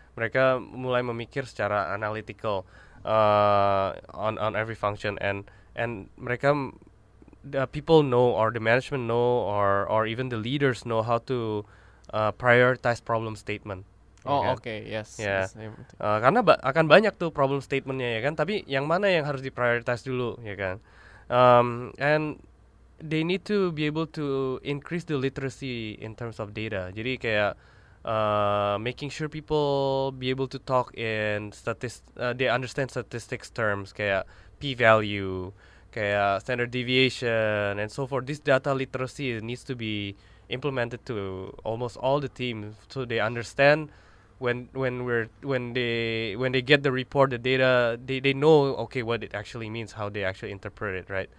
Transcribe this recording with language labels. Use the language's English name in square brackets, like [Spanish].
[English] Mereka mulai memikir secara analytical on every function, and mereka, the people know, or the management know, or even the leaders know how to prioritize problem statement. Yes. [Indonesian] Karena akan banyak tuh problem statementnya, ya kan, tapi yang mana yang harus diprioritize dulu, ya kan. [English] And they need to be able to increase the literacy in terms of data. Jadi kayak making sure people be able to talk in they understand statistics terms, kayak p-value, kayak standard deviation, and so forth. This data literacy needs to be implemented to almost all the teams, so they understand when they get the report, the data, they know what it actually means, how they actually interpret it, right?